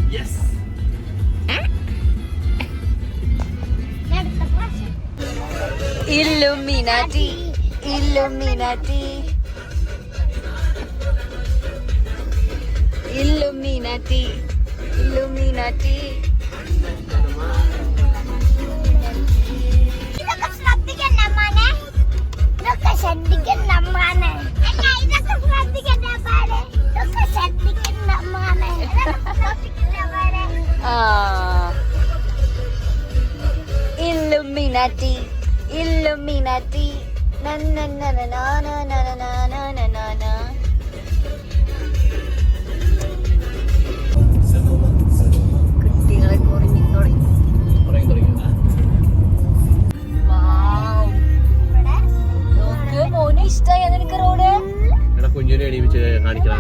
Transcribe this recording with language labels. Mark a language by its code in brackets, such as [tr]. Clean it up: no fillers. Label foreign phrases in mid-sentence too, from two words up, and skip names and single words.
[ml] ഇല്ലുമിനാറ്റി, ഇല്ലുമിനാറ്റി, ഇല്ലുമിനാറ്റി, ഇല്ലുമിനാറ്റി. Illuminati, Illuminati, na na na na na na na na na na na na. കുട്ടികളെ കുറഞ്ഞു തുടങ്ങി. നോക്ക് മോനെ ഇഷ്ടായ നിനക്ക് റോഡ്? കുഞ്ഞിനെ എണീപ്പിച്ച് കാണിക്കണം.